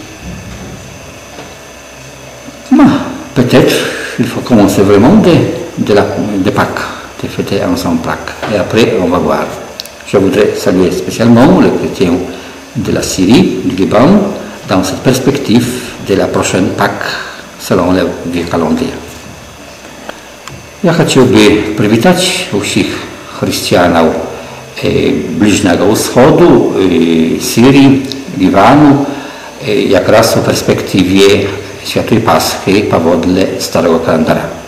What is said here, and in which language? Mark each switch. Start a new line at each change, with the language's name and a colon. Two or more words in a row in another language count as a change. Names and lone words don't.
French: Peut-être il faut commencer vraiment de Pâques, de fêter ensemble Pâques. Et après, on va voir. Je voudrais saluer spécialement les chrétiens de la Syrie, du Liban, dans cette perspective de la prochaine Pâques, selon le vieux calendrier.
Ukrainian: Ja хотів би привітати усіх християнів Ближнього Сходу, Сирії, Лівану,
Polish: jak raz w perspektywie Świętej Paschy powodle Starego Kalendara.